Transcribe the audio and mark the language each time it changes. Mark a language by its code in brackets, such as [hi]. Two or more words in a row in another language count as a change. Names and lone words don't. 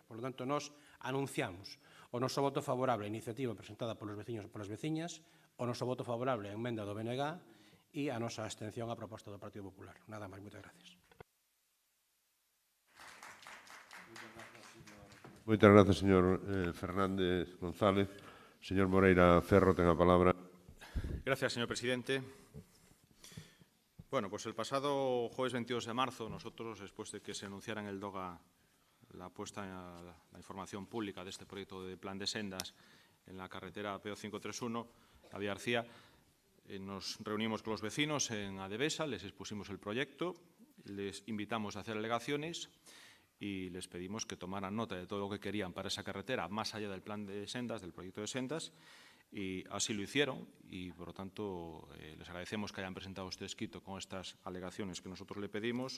[es] Por lo tanto, [gl] nós anunciamos o noso voto favorable á iniciativa presentada polos veciños e polas veciñas, o noso voto favorable á emenda do BNG e a nosa abstención á proposta do Partido Popular. Nada máis, moitas gracias. Moitas grazas, señor Fernández González. Señor Moreira Ferro, ten a palabra. [es] Gracias, señor presidente. Bueno, pues el pasado jueves 22 de marzo, nosotros, después de que se anunciara en el DOGA la puesta en la información pública de este proyecto de plan de sendas en la carretera PO 531, a Villarcía, nos reunimos con los vecinos en Adevesa, les expusimos el proyecto, les invitamos a hacer alegaciones y les pedimos que tomaran nota de todo lo que querían para esa carretera, más allá del plan de sendas, del proyecto de sendas, y así lo hicieron y, por lo tanto, les agradecemos que hayan presentado este escrito con estas alegaciones que nosotros le pedimos.